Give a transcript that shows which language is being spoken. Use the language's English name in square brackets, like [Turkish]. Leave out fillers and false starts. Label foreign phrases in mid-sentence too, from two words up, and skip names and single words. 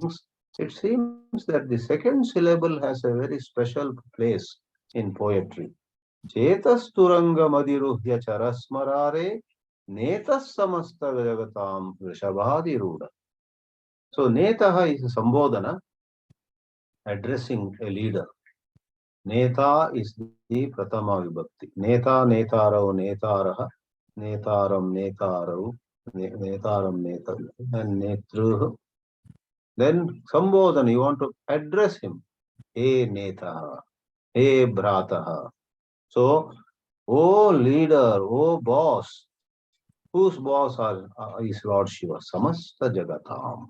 [English] It seems that the second syllable has a very special place in poetry. [Sanskrit] चेतस्तुरङ्ग मधिरुह्य चरस्मरारे, नेतस् समस्त जगताम् वृषभाधिरूढ. [English] So, Netaha is a Sambodhana addressing a leader. [Sanskrit] Neta [English] is the [Sanskrit] प्रथमा विभक्ति. नेता, नेतारौ, नेतारः, नेतारम्, नेतारौ, नेतारम्, नेतर्, [English] and Netruh. Then Sambodhana, you want to address him. [Sanskrit] हे नेतः, हे भ्रातः. [English] So, oh leader, oh boss, whose boss is Lord Shiva? [Sanskrit] समस्त जगताम्.